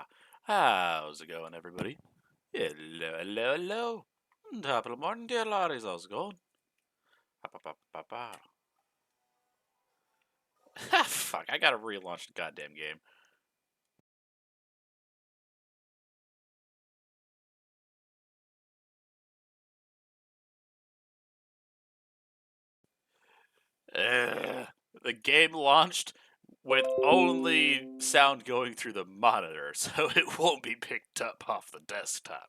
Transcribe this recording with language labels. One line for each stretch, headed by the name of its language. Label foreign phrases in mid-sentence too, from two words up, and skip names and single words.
English: How's it going, everybody? Hello, hello, hello. Top of the morning, dear lorries. How's it going? Ha ba ba ba ba. Ha, fuck, I gotta relaunch the goddamn game. The game launched with only sound going through the monitor, so it won't be picked up off the desktop.